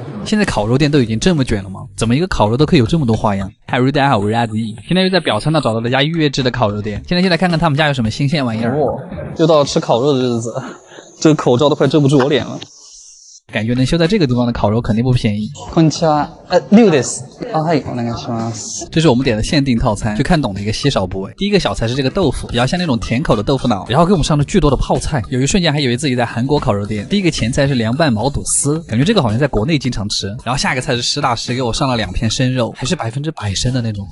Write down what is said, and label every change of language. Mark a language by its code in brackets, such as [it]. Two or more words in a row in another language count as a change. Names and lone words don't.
[zh] 现在烤肉店都已经这么卷了吗？怎么一个烤肉都可以有这么多花样？嗨，大家好，我是阿子毅。现在又在表参道找到了家预约制的烤肉店，现在就来看看他们家有什么新鲜玩意儿。又到了吃烤肉的日子，这个口罩都快遮不住我脸了。感觉能修在这个地方的烤肉肯定不便宜。 [ja] こんにちは。6です。はい、お願いします。 [zh] 这是我们点的限定套餐，就看懂的一个稀少部位。第一个小菜是这个豆腐，比较像那种甜口的豆腐脑，然后给我们上了巨多的泡菜，有一瞬间还以为自己在韩国烤肉店。第一个前菜是凉拌毛肚丝，感觉这个好像在国内经常吃。然后下一个菜是实打实给我上了2片生肉，还是100%生的那种。